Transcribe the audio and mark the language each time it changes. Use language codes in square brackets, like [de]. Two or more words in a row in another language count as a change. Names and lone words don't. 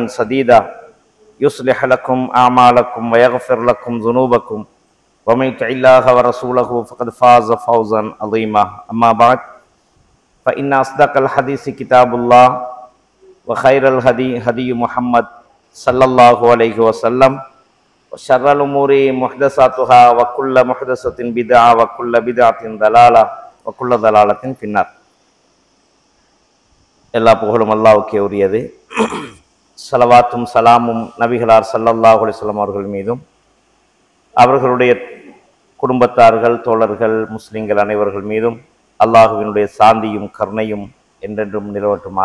[ar] سديدا يصلح لكم أعمالكم ويغفر لكم ذنوبكم ومن يطع الله ورسوله فقد فاز فوزا عظيما أما بعد فإن أصدق الحديث كتاب الله وخير الهدي هدي محمد صلى الله عليه وسلم وشر الأمور محدثاتها وكل محدثة بدعة وكل بدعة ضلالة وكل ضلالة في النار. [ta] எல்லா புகழும் அல்லாஹ்வுக்கே உரியது. ஸலவாத்தும் சலாமும் நபிகளார் [ar] صلى الله عليه وسلم [ta] அவர்கள் மீதும் அவர்களுடைய குடும்பத்தார்கள் தோழர்கள் முஸ்லிம்கள் அனைவர்கள் மீதும் அல்லாஹுவினுடைய சாந்தியும் கருணையும் என்றென்றும் நிலவட்டுமாக.